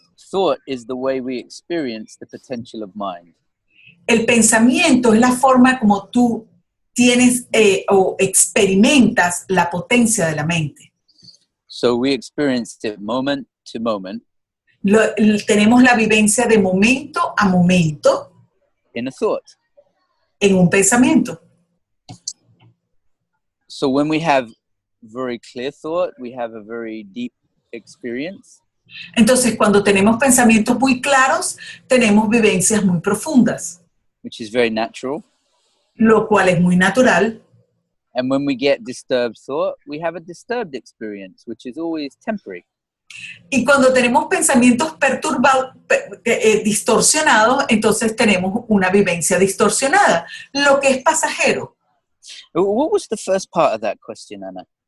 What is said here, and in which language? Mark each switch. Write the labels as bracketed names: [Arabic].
[English] thought is the way we experience the potential of mind. [Spanish] el pensamiento es la forma como tú tienes o experimentas la potencia de la mente. [English] So we experience it moment to moment [Spanish] Tenemos la vivencia de momento a momento [English] in a thought. [Spanish] en un pensamiento. [English] So when we have very clear thought, we have a very deep experience. [Spanish] Entonces, cuando tenemos pensamientos muy claros, tenemos vivencias muy profundas, [English] Which is very natural. [Spanish] lo cual es muy natural. [English] And when we get disturbed thought, we have a disturbed experience, which is always temporary. [Spanish] Y cuando tenemos pensamientos perturbados, distorsionados, entonces tenemos una vivencia distorsionada, lo que es pasajero. [English] What was the first part of that question, Anna?